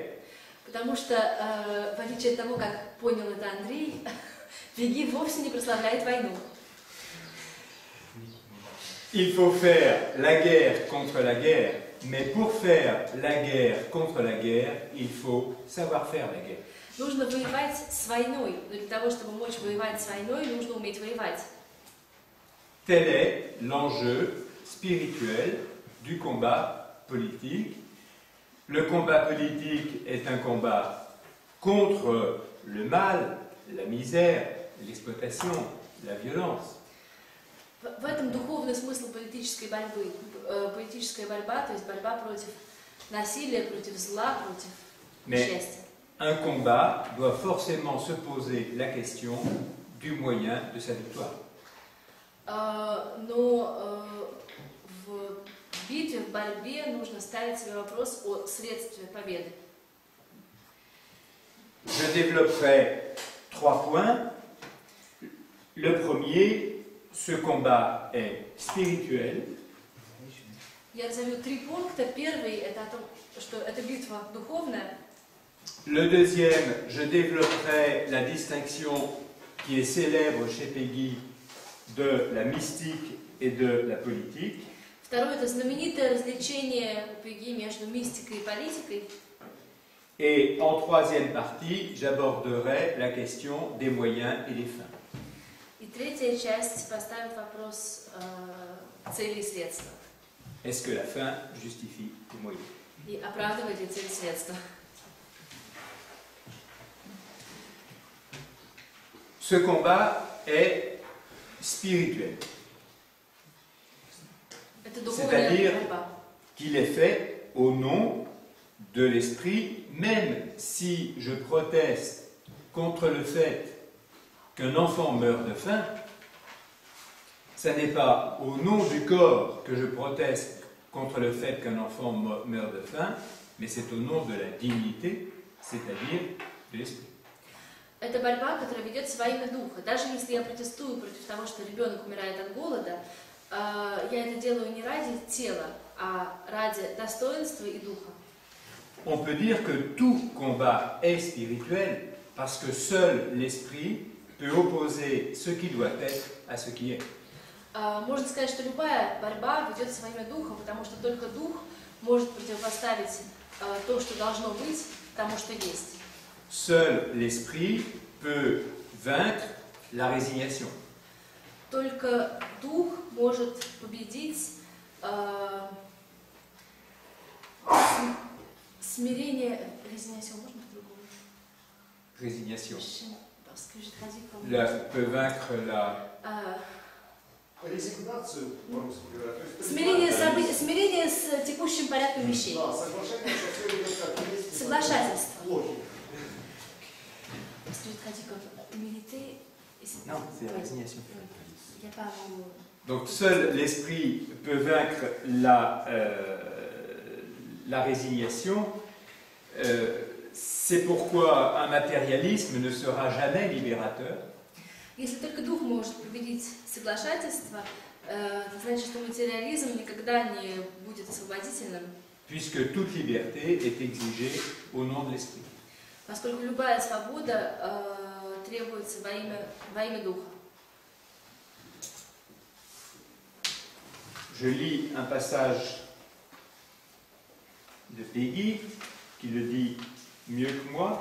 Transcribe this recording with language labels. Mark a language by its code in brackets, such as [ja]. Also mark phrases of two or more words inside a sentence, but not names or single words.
[ru] Потому что, в отличие от того, как понял это Андрей, Пегги вовсе не прославляет войну. [fr] Il faut faire la guerre contre la guerre, mais pour faire la guerre contre la guerre, il faut savoir faire la guerre. [ru] Нужно воевать с войной, но для того, чтобы мочь воевать с войной, нужно уметь воевать. [fr] Tel est l'enjeu spirituel du combat politique. Le combat politique est un combat contre le mal, la misère, l'exploitation, la violence. [ru] В этом духовный смысл политической борьбы. Политическая борьба, то есть борьба против насилия, против зла, против счастья. [fr] Un combat doit forcément se poser la question du moyen de sa victoire. [ru] Но в битве, в борьбе нужно ставить себе вопрос о средстве победы. [fr] Je développerai 3 points. Le premier, ce combat est spirituel. [ru] Я разовью 3 пункта. Первый – это о том, что эта битва духовная. [fr] Le deuxième, je développerai la distinction qui est célèbre chez Peggy de la mystique et de la politique. [ru] Второе – это знаменитое развлечение у Пегги между мистикой и политикой. [fr] Et en troisième partie, j'aborderai la question des moyens et des fins. [ru] И третья часть поставит вопрос цели и средства. [fr] Est-ce que la fin justifie les moyens? [ru] И оправдывает ли цель и средства. [fr] Ce combat est spirituel. C'est-à-dire qu'il est fait au nom de l'esprit, même si je proteste contre le fait qu'un enfant meurt de faim, ce n'est pas au nom du corps que je proteste contre le fait qu'un enfant meurt de faim, mais c'est au nom de la dignité, c'est-à-dire de l'esprit. [ru] Это борьба, которая ведется во имя духа. Даже если я протестую против того, что ребенок умирает от голода, я это делаю не ради тела, а ради достоинства и духа. [fr] On peut dire que tout combat est spirituel parce que seul l'esprit peut opposer ce qui doit être à ce qui est. [ru] Можно сказать, что любая борьба ведется во имя духа, потому что только дух может противопоставить то, что должно быть, тому, что есть. [fr] Seul l'esprit peut vaincre la résignation. [ru] Только дух может победить смирение. Résignation, можно по-другому? [fr] Résignation. Parce que j'ai traduit comme... Peut vaincre la... [ru] Резигнацию, по-русски говоря. Смирение с текущим порядком вещей. Да, соглашение со всем идет как есть. Соглашательство. Логика. [fr] Parce que j'ai traduit comme humilité. Non, c'est la résignation. Il n'y a pas vraiment... Donc seul l'esprit peut vaincre la résignation. C'est pourquoi un matérialisme ne sera jamais libérateur. [ru] Если только дух может победить соглашательство, это значит, что материализм никогда не будет освободительным. [fr] Puisque toute liberté est exigée au nom de l'esprit. [ru] Поскольку любая свобода требуется во имя духа. [fr] je lis un passage de Peggy, qui le dit mieux que moi.